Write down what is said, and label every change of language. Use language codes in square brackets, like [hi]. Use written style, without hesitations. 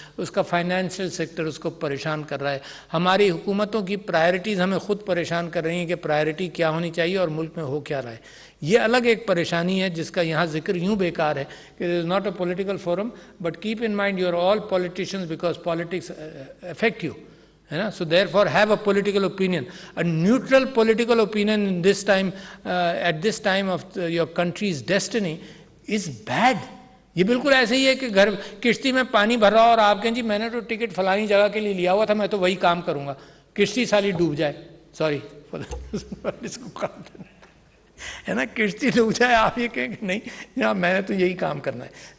[ur] اس کا financial sector اس کو پریشان کر رہا ہے. ہماری حکومتوں کی پرائرٹیز ہمیں خود پریشان کر رہی ہیں کہ پرائرٹی کیا ہونی چاہیے اور ملک میں ہو کیا رہا ہے. یہ الگ ایک پریشانی ہے جس کا یہاں ذکر یوں بیکار ہے کہ [en] There is not a political forum, but keep in mind you are all politicians because politics affect you. So therefore have a political opinion. A neutral political opinion in this time, at this time of your country's destiny is bad. [ur] یہ بالکل ایسے ہی ہے کہ گھر کشتی میں پانی بھر رہا اور آپ کہیں جی میں نے تو ٹکٹ فلانی جگہ کے لیے لیا ہوا تھا، میں تو وہی کام کروں گا، کشتی سالی ڈوب جائے، سوری اس کو کام کرنا ہے نا، کشتی ڈوب جائے آپ یہ کہیں کہ نہیں جناب میں نے تو یہی کام کرنا ہے.